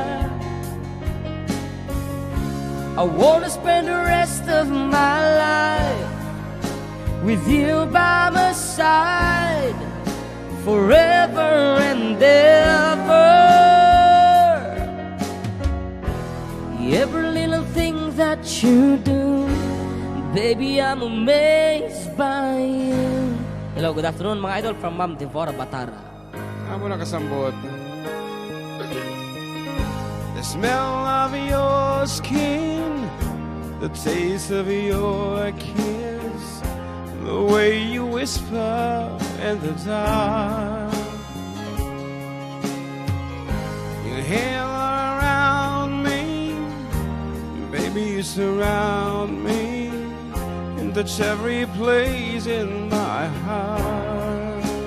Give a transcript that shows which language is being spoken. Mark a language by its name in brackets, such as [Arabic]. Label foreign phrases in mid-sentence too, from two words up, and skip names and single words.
[English] I wanna spend the rest of my life with you by my side, forever and ever. Every little thing that you do, baby, I'm amazed by you. Hello, good afternoon mga idol from Ma'am Devora Batara. [Waray] Amo na kasambot. [English] The smell of your skin, the taste of your kiss, the way you whisper in the dark, your hair around me, baby, you surround me and touch every place in my heart.